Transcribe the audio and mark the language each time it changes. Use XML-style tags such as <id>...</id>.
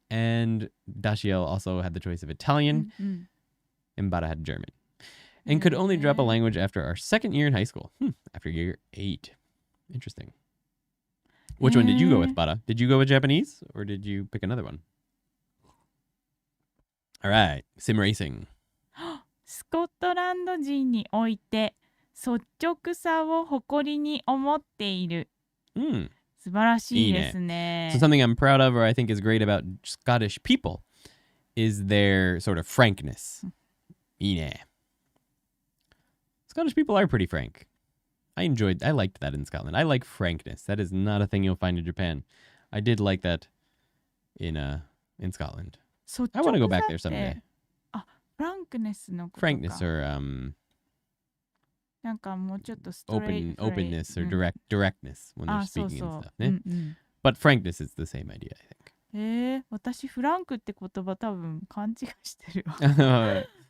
<en>And Dashiell also had the choice of Italian, and Bara had German. And could only drop a language after our second year in high school. After year 8. Interesting. Which one did you go with, Bara? Did you go with Japanese, or did you pick another one? All right, sim racing.</en> <ja>スコットランド人において率直さを誇りに思っている。素晴らしいですね。</ja> <en>So something I'm proud of, or I think is great about Scottish people, is their sort of frankness.</en> <ja>いいね.</ja> <en>Scottish people are pretty frank. I liked that in Scotland. I like frankness. That is not a thing you'll find in Japan. I did like that in Scotland. I want to go back there someday.</en> <ja>フランクネスのことか。</ja> <en>Frankness or</en> <ja>なんかもうちょっとストレート。</ja> <en>openness or directness when they're speaking and stuff.</en> <ja>ね。</ja> <en>But frankness is the same idea, I think.</en> <ja>私フランクって言葉多分勘違いしてるわ。</ja>